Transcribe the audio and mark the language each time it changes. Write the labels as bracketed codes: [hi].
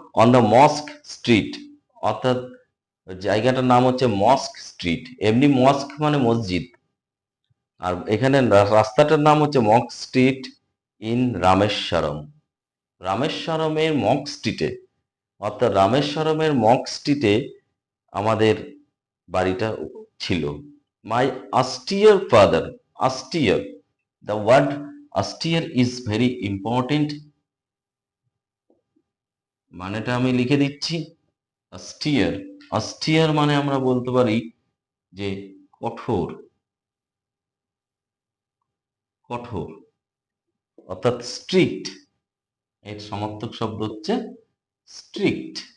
[en] on the mosque street, [bn] অর্থাৎ জায়গাটার নাম হচ্ছে মস্ক স্ট্রিট, এমনি মস্ক মানে মসজিদ, আর এখানে রাস্তাটার নাম হচ্ছে মস্ক স্ট্রিট ইন রামেশ্বরম, রামেশ্বরমের মস্ক স্ট্রিটে, অর্থাৎ রামেশ্বরমের মস্ক স্ট্রিটে আমাদের বাড়িটা ছিল। [en] my austere father, austere, the word austere is very important, [bn] মানেটা আমি লিখে দিচ্ছি। austere, austere মানে আমরা বলতে পারি যে কঠোর, কঠোর, অর্থাৎ স্ট্রিক্ট, এর সমার্থক শব্দ হচ্ছে স্ট্রিক্ট।